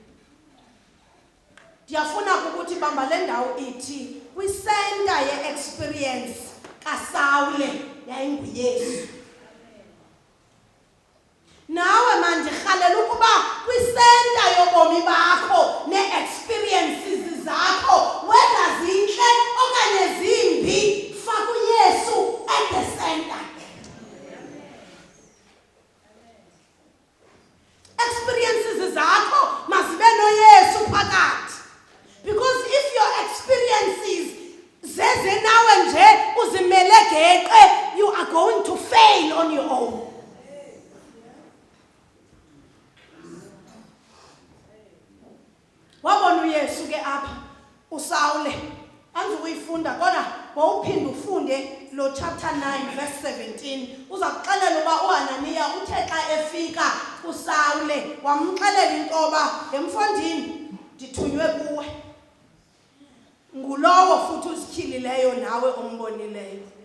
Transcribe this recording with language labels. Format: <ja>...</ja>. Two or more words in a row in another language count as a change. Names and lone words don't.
<xh>Ndiyafuna ukuthi bamba le ndawo ithi kwisenta ye-experience kaSawule yayinguYesu. Nawe mandirhalela ukuba kwisenta yobomi bakho ne-experiences zakho, whether zintle okanye zimbi, faka uYesu</xh> <en>at the center.</en> <xh>Experiences zakho mazibe noYesu phakathi.</xh> <en>Because if your experiences</en> <xh>zeze nawe nje uzimele geqe,</xh> <en>you are going to fail on your own.</en> <xh>Wabona uYesu ke apha uSawule anzukuyifunda kodwa wawuphinda ufunde lo chapter 9 verse 17 uza kuxelela uba uHananiya uthe xa efika kuSawule wamxelela intoba ngemfondini ndithunywe kuwe, ngulowo futhi uzityhilileyo nawe ombonileyo.</xh>